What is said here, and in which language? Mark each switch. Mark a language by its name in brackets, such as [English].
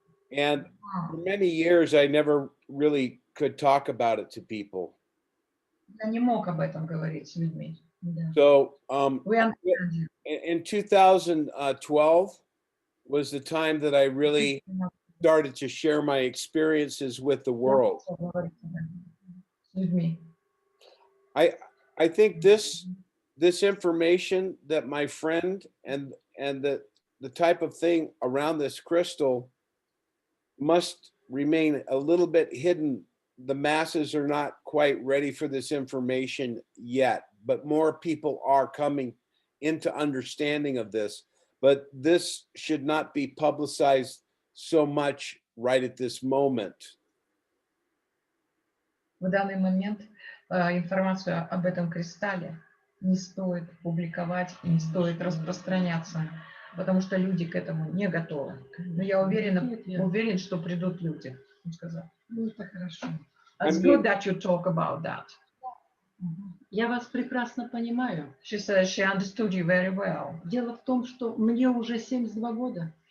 [English] And for many years, I never really could talk about it to people. [Russian] Я не мог об этом говорить с людьми. [English] So We understand you. in 2012 was the time that I really started to share my experiences with the world. [Russian] С людьми. [English] I think this information that my friend and the type of thing around this crystal must remain a little bit hidden. The masses are not quite ready for this information yet, but more people are coming into understanding of this. But this should not be publicized so much right at this moment. [Russian] В данный момент информацию об этом кристалле не стоит публиковать и не стоит распространяться, потому что люди к этому не готовы. Но я уверен, что придут люди. Он сказал. Ну, это хорошо. [English] It's good that you talk about that. [Russian] Я вас прекрасно понимаю. [English] She says she understood you very well. [Russian] Дело в том, что мне уже 72 года.